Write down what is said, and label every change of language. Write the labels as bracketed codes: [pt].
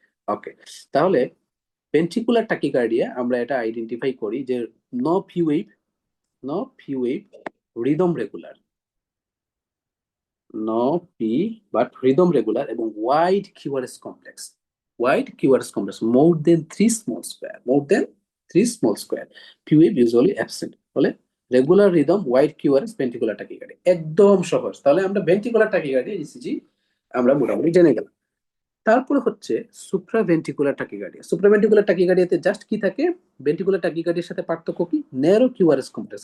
[bn] ওকে, তাহলে ventricular tachycardia আমরা এটা আইডেন্টিফাই করি যে no fee wave no fee wave rhythm regular, no P but rhythm regular এবং wide QRS complex. [en] wide QRS complex more than 3 small square, more than 3 small square, P wave usually absent। [bn] বলে regular rhythm wide QRS ventricular টাকিকার্ডি, একদম সহজ। তাহলে আমরা ventricular টাকিকার্ডি ECG আমরা মোটামুটি জেনে গেলাম। তারপরে হচ্ছে সুপ্রাভেন্ট্রিকুলার টাকিকার্ডিয়া। সুপ্রাভেন্ট্রিকুলার টাকিকার্ডিয়াতে জাস্ট কি থাকে, ভেন্ট্রিকুলার টাকিকার্ডিয়ার সাথে পার্থক্য কি, ন্যারো কিউআরএস কমপ্লেক্স।